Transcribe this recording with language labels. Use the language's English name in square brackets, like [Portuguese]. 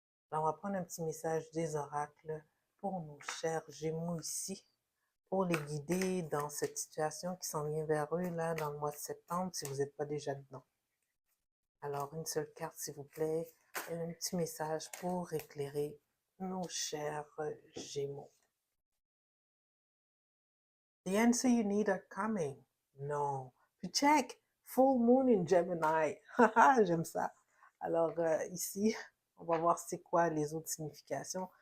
[French] Alors, on va prendre un petit message des oracles pour nos chers Gémeaux ici pour les guider dans cette situation qui s'en vient vers eux là dans le mois de septembre si vous n'êtes pas déjà dedans. Alors, une seule carte, s'il vous plaît, et un petit message pour éclairer nos chers Gémeaux. [English] The answer you need are coming. [French] Non. Puis check, [English] full moon in Gemini. [French] J'aime ça. Alors, ici, on va voir c'est quoi les autres significations.